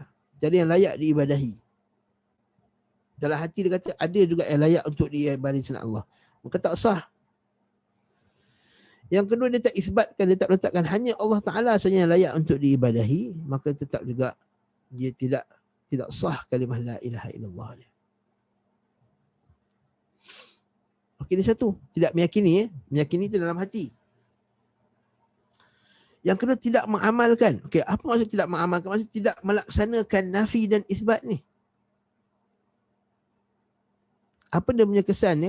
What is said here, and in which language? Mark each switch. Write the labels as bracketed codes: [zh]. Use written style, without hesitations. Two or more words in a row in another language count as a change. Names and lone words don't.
[ms] Tiada yang layak diibadahi. Dalam hati dia kata ada juga yang layak untuk diibadahi selain Allah. Maka tak sah. Yang kedua, dia tak isbatkan, dia tak letakkan hanya Allah Ta'ala saja yang layak untuk diibadahi, maka tetap juga dia tidak sah kalimah [ar] لا إله إلا الله [ms] dia. Okey, ini satu. Tidak meyakini. Meyakini itu dalam hati. Yang kedua, tidak mengamalkan. Okey, apa maksud tidak mengamalkan? Maksud tidak melaksanakan nafi dan isbat ni. Apa dia punya kesannya?